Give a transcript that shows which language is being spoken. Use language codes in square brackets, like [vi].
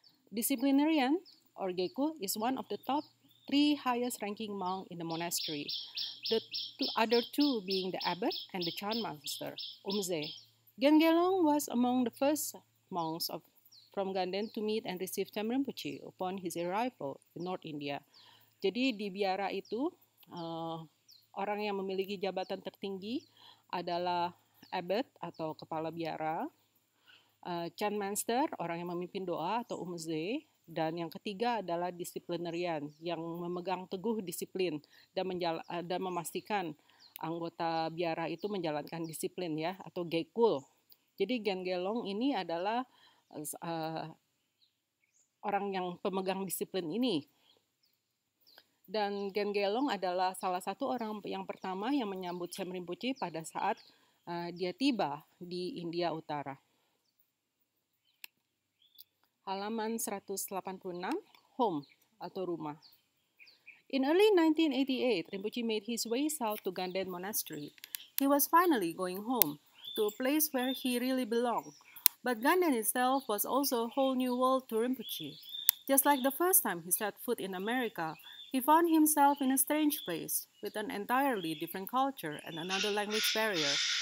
[en] Disciplinarian or Geku is one of the top 3 highest ranking monk in the monastery. The other two being the abbot and the Chan master, Umze. Gengelong was among the first monks from Ganden to meet and receive Cham Rinpoche upon his arrival in North India. [id] Jadi di biara itu orang yang memiliki jabatan tertinggi adalah abbot atau kepala biara, Chan Master, orang yang memimpin doa atau Umze, dan yang ketiga adalah disiplinarian yang memegang teguh disiplin dan memastikan anggota biara itu menjalankan disiplin ya atau Gekul. Jadi Gengelong ini adalah orang yang pemegang disiplin ini. Dan Gengelong adalah salah satu orang yang pertama yang menyambut Cham Rinpoche pada saat dia tiba di India Utara. Halaman 186, home atau rumah. [en] In early 1988, Rinpoche made his way south to Ganden Monastery. He was finally going home, to a place where he really belonged. But Ganden itself was also a whole new world to Rinpoche. Just like the first time he set foot in America, he found himself in a strange place, with an entirely different culture and another language barrier.